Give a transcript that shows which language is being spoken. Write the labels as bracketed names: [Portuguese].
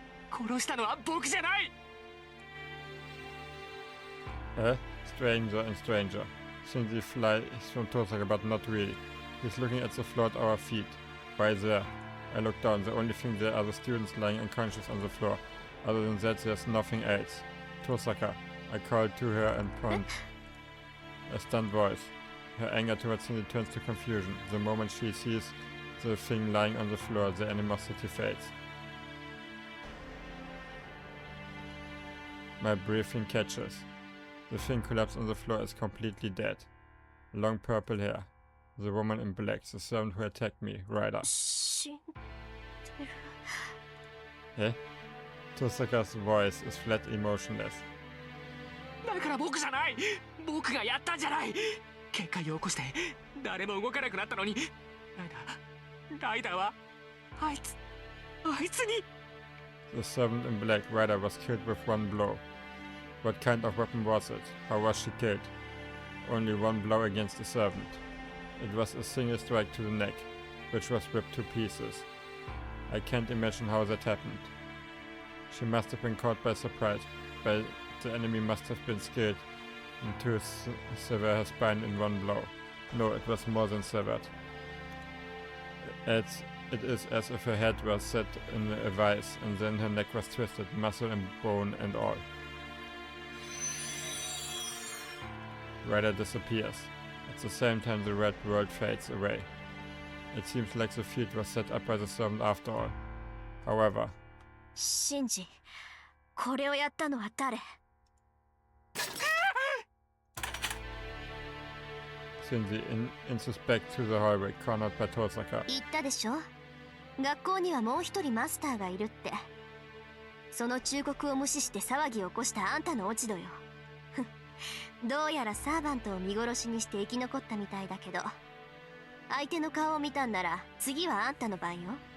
[Japanese] 殺したのは僕じゃない。 [English] Stranger and stranger. Shinji flies from Tosaka, but not really. He's looking at the floor at our feet. Why there? I look down. The only thing there are the students lying unconscious on the floor. Other than that, there's nothing else. Tosaka. I call to her and point. A stunned voice. Her anger towards Shinji turns to confusion. The moment she sees the thing lying on the floor, the animosity fades. My breathing catches. The thing collapsed on the floor is completely dead. Long purple hair. The woman in black, the servant who attacked me, Ryder. [Japanese] 死んでる。 [English] Tosaka's voice is flat emotionless. [Japanese] だから僕じゃない。僕がやったんじゃない。結界を起こして誰も動かなくなったのに、ライダーはあいつに。 [English] The servant in black, Ryder, was killed with one blow. What kind of weapon was it? How was she killed? Only one blow against the servant. It was a single strike to the neck, which was ripped to pieces. I can't imagine how that happened. She must have been caught by surprise, but the enemy must have been skilled to sever her spine in one blow. No, it was more than severed. It is as if her head was set in a vice, and then her neck was twisted, muscle and bone and all. Ryder disappears. At the same time, the red world fades away. It seems like the field was set up by the servant after all. However, [Japanese] シンジ、これをやったのは誰？ [English] Shinji inspects to the hallway, cornered by Tosaka. [Japanese] 言ったでしょ？学校にはもう一人マスターがいるって。その忠告を無視して騒ぎを起こしたあんたの落ち度よ。どうやらサーバントを見殺しにして生き残ったみたいだけど、相手の顔を見たんなら次はあんたの番よ。